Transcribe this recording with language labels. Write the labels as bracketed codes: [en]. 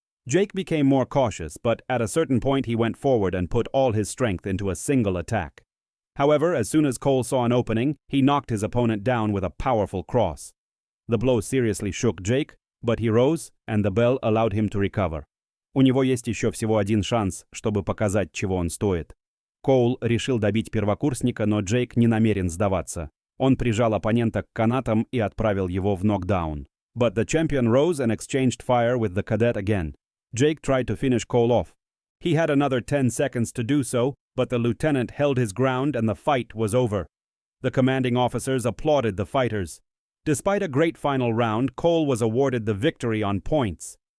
[en] Jake became more cautious, but at a certain point he went forward and put all his strength into a single attack. However, as soon as Cole saw an opening, he knocked his opponent down with a powerful cross. The blow seriously shook Jake, but he rose, and the bell allowed him to recover. [ru] У него есть еще всего один шанс, чтобы показать, чего он стоит. Коул решил добить первокурсника, но Джейк не намерен сдаваться. Он прижал оппонента к канатам и отправил его в нокдаун. [en] But the champion rose and exchanged fire with the cadet again. Jake tried to finish Cole off. He had another 10 seconds to do so, but the lieutenant held his ground and the fight was over. The commanding officers applauded the fighters. Despite a great final round, Cole was awarded the victory on points.